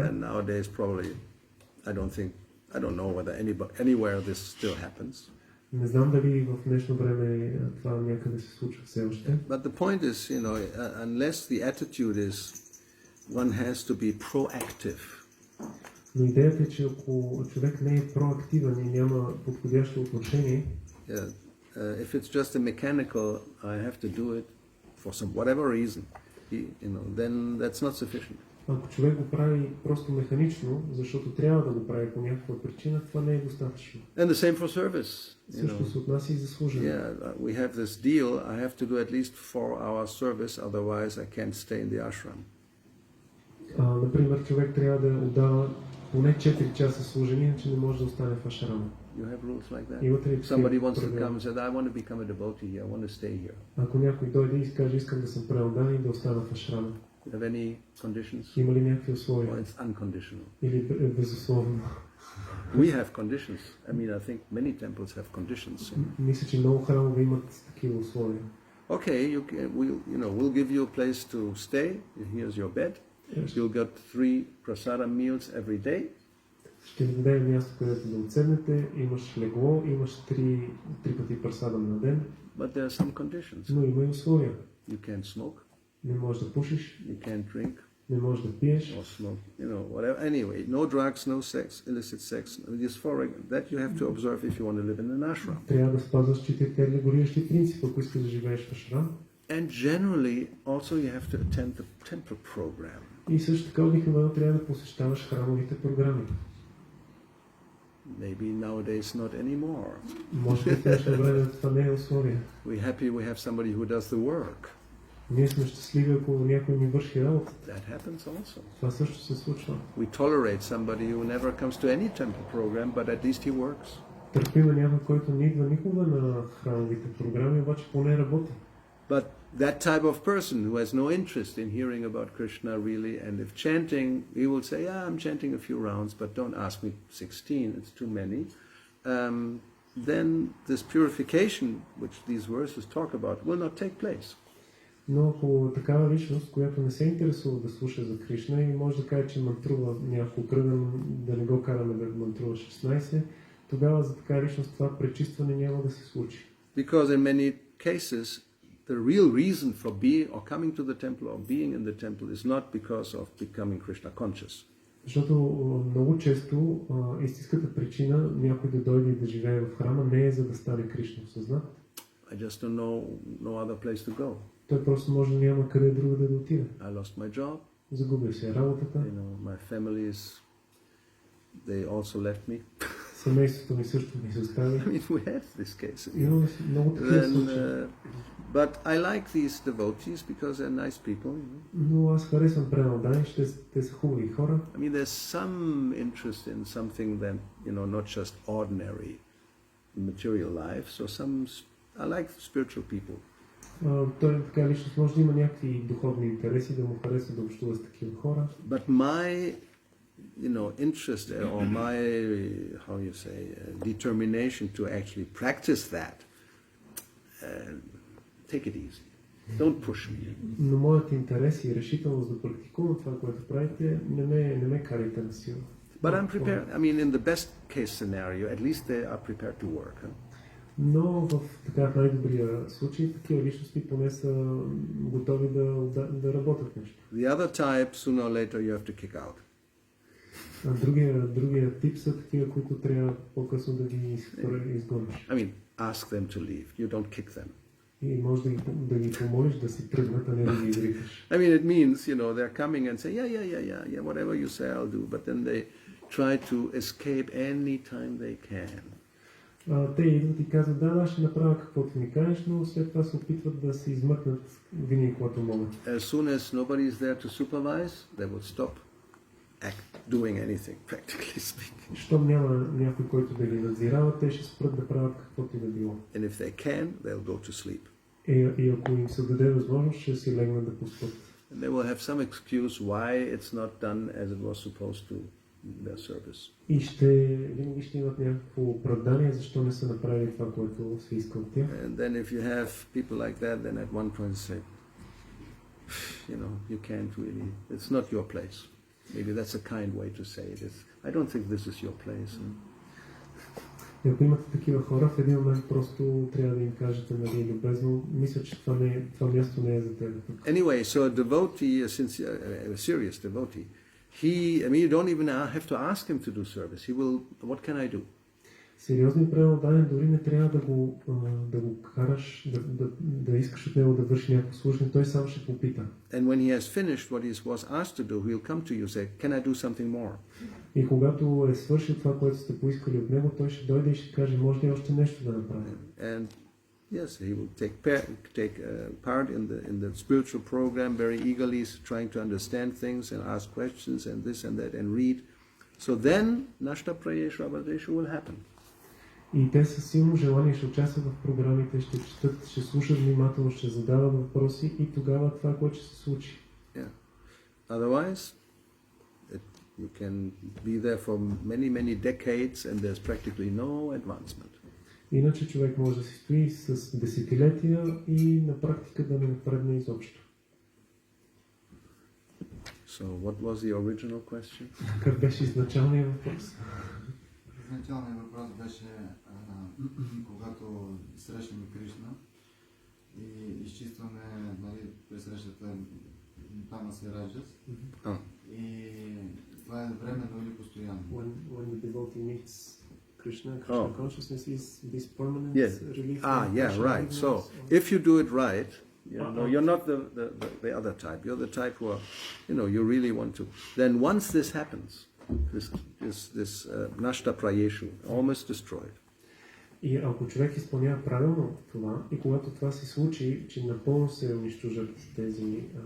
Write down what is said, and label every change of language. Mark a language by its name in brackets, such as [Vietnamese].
[English] And nowadays probably, I don't know whether anywhere this still happens. [Bulgarian] Не знам дали в днешно време това някъде се случва все още. [English] But the point is, unless the attitude is one has to be proactive. [Bulgarian] Но идеята е, че ако човек не е проактивен и няма подходящо отношение, [English] if it's just a mechanical, I have to do it for some whatever reason, then that's not sufficient. [Bulgarian] Ако човек го прави просто механично, защото трябва да го прави по някаква причина, това не е достатъчно. [English] And the same for service. [Bulgarian] Също се отнася и за служене. [English] Yeah, we have this deal. I have to do at least 4-hour service, otherwise I can't stay in the ashram. [Bulgarian] Например, човек трябва да отдава поне 4 часа служение, иначе не може да остане в ашрама. [English] You have rules like that? [Bulgarian] Имате ли [English] Somebody wants to come and say, I want to become a devotee here, I want to stay here. [Bulgarian] Ако някой дойде и каже, искам да съм преотдан и да остана в ашрама. [English] Do you have any conditions? [Bulgarian] Има ли някакви условия? [English] Or it's unconditional? [Bulgarian] Или безусловно? [English] We have conditions. I think many temples have conditions. [Bulgarian] Мисля, че много храмове имат такива условия. [English] Okay, we'll give you a place to stay. Here's your bed. Yes. You'll get 3 prasadam meals every day. [Bulgarian] Ще ви дадем място, където да отседнете. Имаш легло, имаш 3 пъти прасадам на ден. [English] But there are some conditions. [Bulgarian] Но има и условия. [English] You can't smoke. [Bulgarian] Не можеш да пушиш. [English] You can't drink. [Bulgarian] Не можеш да пиеш. [English] Or smoke, whatever. Anyway, no drugs, no sex, illicit sex. This that you have to observe if you want to live in an ashram. [Bulgarian] Трябва да спазваш 4 регулиращи принципи, ако искаш да живееш в ашрам. [English] And generally, also you have to attend the temple program. [Bulgarian] И също така обикновено трябва да посещаваш храмовите програми. [English] Maybe nowadays not anymore. [Bulgarian] Може би в днешно време това не е условие. [English] We're happy we have somebody who does the work. [Bulgarian] Ние сме щастливи, ако някой ни върши работа. [English] That happens also. [Bulgarian] Това също се случва. [English] We tolerate somebody who never comes to any temple program, but at least he works. [Bulgarian] Търпиме някой, който не идва никога на храмовите програми, обаче поне работи. [English] But that type of person who has no interest in hearing about Krishna really, and if chanting, he will say, yeah, I'm chanting a few rounds, but don't ask me 16, it's too many. Then this purification, which these verses talk about, will not take place. [Bulgarian] Но ако такава личност, която не се интересува да слуша за Кришна и може да каже, че мантрува няколко кръга, да не го караме да мантрува 16, тогава за такава личност това пречистване няма да се случи. [English] Because in many cases, the real reason for being or coming to the temple or being in the temple is not because of becoming Krishna conscious. [Bulgarian] Защото много често истинската причина някой да дойде и да живее в храма не е за да стане Кришна осъзнат. [English] I just don't know no other place to go. [Bulgarian] Той просто може да няма къде друго да отиде. [English] I lost my job. [Bulgarian] Загубил се работата. [English] You know, my family is, they also left me. [Bulgarian] Семейството ми също ми се остави. [English] I mean, we had this case. [Bulgarian] Имаме много такива случаи. [English] But I like these devotees because they're nice people. [Bulgarian] Но аз харесвам преданни, те са хубави хора. [English] I mean, there's some interest in something that, you know, not just ordinary material life. So I like spiritual people. [Bulgarian] Той така личност може да има някакви духовни интереси, да му харесва да общува с такива хора. [English] But my, you know, interest or my, how you say, determination to actually practice that, take it easy. Don't push me. [Bulgarian] Но моят интерес и решителност да практикувам това, което правите, не ме карайте на сила. [English] But I'm prepared. I mean, in the best case scenario, at least they are prepared to work. Huh? [Bulgarian] Но в така най-добрия случай, такива личности поне са готови да работят нещо. [English] The other type, sooner or later, you have to kick out. [Bulgarian] А другия тип са такива, които трябва по-късно да ги изгониш. [English] I mean, ask them to leave. You don't kick them. [Bulgarian] И може да ги помолиш да си тръгнат, а не да ги изрикаш. [English] I mean, it means, you know, they're coming and say, yeah, whatever you say, I'll do. But then they try to escape anytime they can. [Bulgarian] Те идват и казват, да, ще направя каквото ми кажеш, но след това се опитват да се измъкнат винаги, когато могат. [English] As soon as nobody is there to supervise, they would stop doing anything, practically speaking. [Bulgarian] Щом няма някой, който да ги надзирава, те ще спрат да правят каквото и да било. [English] And if they can, they'll go to sleep. [Bulgarian] И ако им се даде възможност, ще си легнат да поспят. [English] And they will have some excuse why it's not done as it was supposed to their service. [Bulgarian] И винаги ще имат някакво оправдание, защо не са направили това, което се иска от тях. [English] And then if you have people like that, then at one point say, you know, you can't really, it's not your place. Maybe that's a kind way to say it. I don't think this is your place. [Bulgarian] И ако имате такива хора, в един момент просто трябва да им кажете, нали, любезно, мисля, че това място не е за теб. [English] Anyway, so a devotee, a serious devotee, you don't even have to ask him to do service. He will, what can I do? [Bulgarian] Сериозният преданен дори не трябва да го караш, да искаш от него да върши някакво служение, той сам ще попита. [English] And when he has finished what he was asked to do, he'll come to you and say, can I do something more? [Bulgarian] И когато е свършил това, което сте поискали от него, той ще дойде и ще каже, може ли още нещо да направим? [English] And yes, he will take part in the spiritual program very eagerly, trying to understand things and ask questions and this and that and read. So then, Nashta Prayesha Abhadesha will happen. [Bulgarian] И те със силно желание ще участват в програмите, ще четат, ще слушат внимателно, ще задават въпроси и тогава това, което ще се случи. [English] Yeah. Otherwise, you can be there for many decades and there's practically no advancement. [Bulgarian] Иначе човек може да си стои с десетилетия и на практика да не напредне изобщо. [English] So what was the original question? [Bulgarian] Как беше изначалният въпрос? Изначалният въпрос беше, когато срещаме Кришна и изчистваме, нали, при срещата Тама се Раджас. И това е временно или постоянно. [English] When the devotee meets Krishna consciousness is this permanent relief. Yeah, right. So if you do it right, you're not the other type. You're the type who are, you really want to. Then once this happens, this nashta prayeshu, almost destroyed. [Bulgarian] И ако човек изпълнява правилно това, и когато това се случи, че напълно се унищожат тези